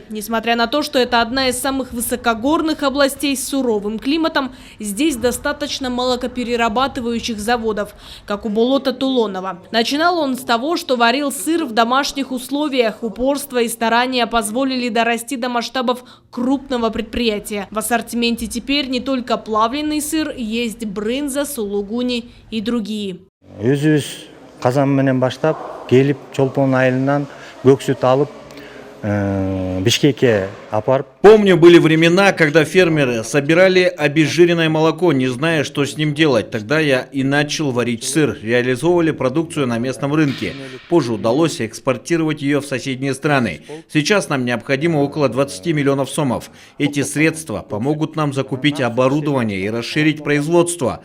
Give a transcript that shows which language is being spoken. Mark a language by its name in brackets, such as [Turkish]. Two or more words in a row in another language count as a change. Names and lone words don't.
[Russian] Несмотря на то, что это одна из самых высокогорных областей с суровым климатом, здесь достаточно молокоперерабатывающих заводов, как у болота Тулонова. Начинал он с того, что варил сыр в домашних условиях. Упорство и старания позволили дорасти до масштабов крупного предприятия. В ассортименте теперь не только плавленый сыр, есть брынза, сулугуни и другие. [Kyrgyz] Казан менен баштап келип Чолпон айылынан көк сүт алып Бишкекке апарып. [Russian] Помню, были времена, когда фермеры собирали обезжиренное молоко, не зная, что с ним делать. Тогда я и начал варить сыр, реализовывали продукцию на местном рынке. Позже удалось экспортировать ее в соседние страны. Сейчас нам необходимо около 20 миллионов сомов. Эти средства помогут нам закупить оборудование и расширить производство.